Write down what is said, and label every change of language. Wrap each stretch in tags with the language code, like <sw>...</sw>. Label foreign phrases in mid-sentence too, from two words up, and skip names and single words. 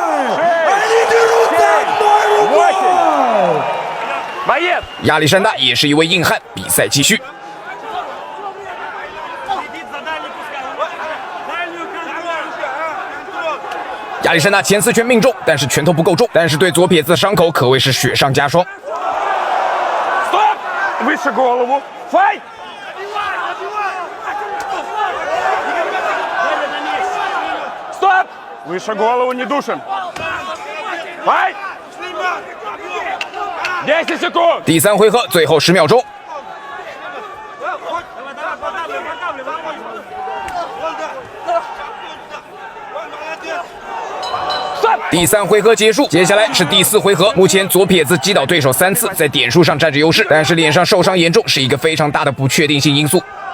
<zh>亚历山大也是一位硬汉，比赛继续。亚历山大前刺拳命中，但是拳头不够重，但是对左撇子的伤口可谓是雪上加霜。</zh> <ru>Выше голову. Файт. Стоп! Выше голову, не душим. Файт. 10 секунд.</ru> <zh>第三回合最后10秒钟。第三回合结束，接下来是第四回合。目前左撇子击倒对手3次，在点数上占着优势，但是脸上受伤严重，是一个非常大的不确定性因素。</zh>